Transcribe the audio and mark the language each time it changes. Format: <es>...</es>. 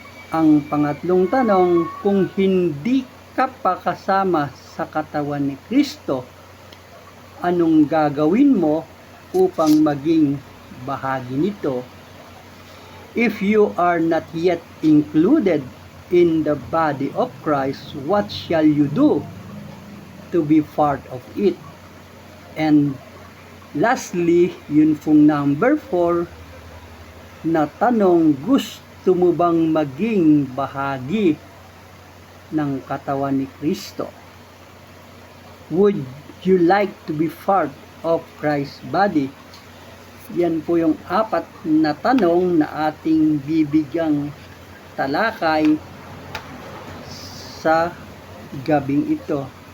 <tl>Ang pangatlong tanong, kung hindi ka pa kasama sa katawan ni Kristo, anong gagawin mo upang maging bahagi nito?</tl> <en>If you are not yet included in the body of Christ, what shall you do to be part of it? And lastly,</en> <tl>yun pong number 4 na tanong, gusto mo bang maging bahagi ng katawan ni Kristo?</tl> <en>Would you like to be part of Christ's body?</en> <tl>Yan po yung 4 na tanong na ating bibigyang talakay sa gabing ito.</tl>